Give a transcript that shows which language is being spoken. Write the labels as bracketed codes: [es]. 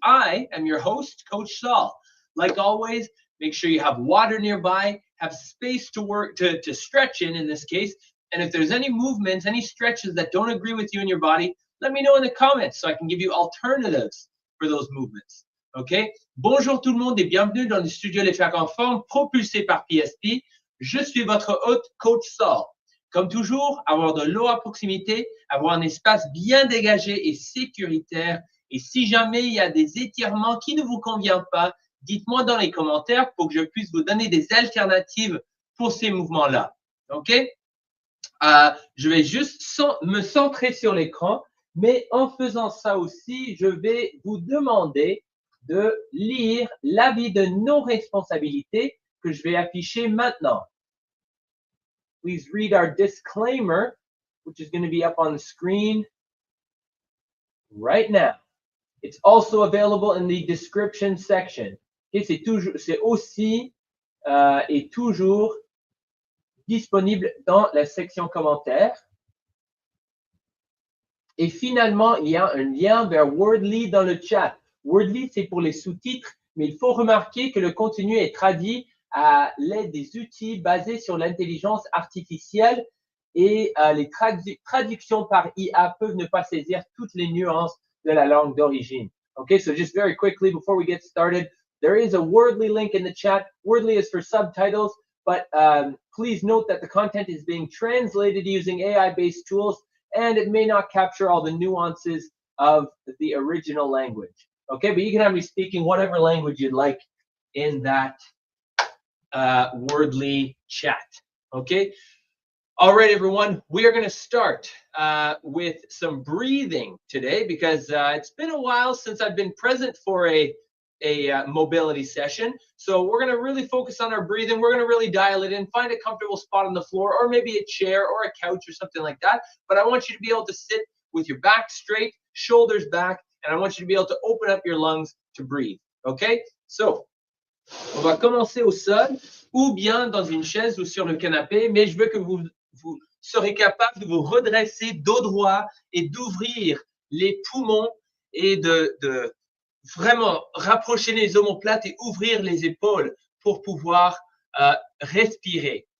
[en] I am your host, Coach Saul. Like always, make sure you have water nearby, have space to work, to stretch in this case. And if there's any movements, any stretches that don't agree with you in your body, let me know in the comments so I can give you alternatives for those movements. Okay? [fr] Bonjour tout le monde et bienvenue dans le studio Les Facs en forme propulsé par PSP. Je suis votre hôte, Coach Saul. Comme toujours, avoir de l'eau à proximité, avoir un espace bien dégagé et sécuritaire. Et si jamais il y a des étirements qui ne vous conviennent pas, dites-moi dans les commentaires pour que je puisse vous donner des alternatives pour ces mouvements-là. OK? Je vais juste me centrer sur l'écran, mais en faisant ça aussi, je vais vous demander de lire l'avis de non-responsabilité que je vais afficher maintenant. [en] Please read our disclaimer, which is going to be up on the screen right now. It's also available in the description section. [fr] Okay, c'est aussi et toujours disponible dans la section commentaires. Et finalement, il y a un lien vers Wordly dans le chat. Wordly, c'est pour les sous-titres, mais il faut remarquer que le contenu est traduit à l'aide des outils basés sur l'intelligence artificielle et les traductions par IA peuvent ne pas saisir toutes les nuances de la langue d'origine. [en] Okay, so just very quickly before we get started, there is a Wordly link in the chat. Wordly is for subtitles, but please note that the content is being translated using AI-based tools and it may not capture all the nuances of the original language. Okay, but you can have me speaking whatever language you'd like in that Wordly chat. Okay. All right, everyone. We are going to start with some breathing today because it's been a while since I've been present for a mobility session. So we're going to really focus on our breathing. We're going to really dial it in, find a comfortable spot on the floor or maybe a chair or a couch or something like that. But I want you to be able to sit with your back straight, shoulders back, and I want you to be able to open up your lungs to breathe. Okay? [fr] So, on va commencer au sol ou bien dans une chaise ou sur le canapé, mais je veux que vous serez capable de vous redresser dos droit et d'ouvrir les poumons et de vraiment rapprocher les omoplates et ouvrir les épaules pour pouvoir respirer.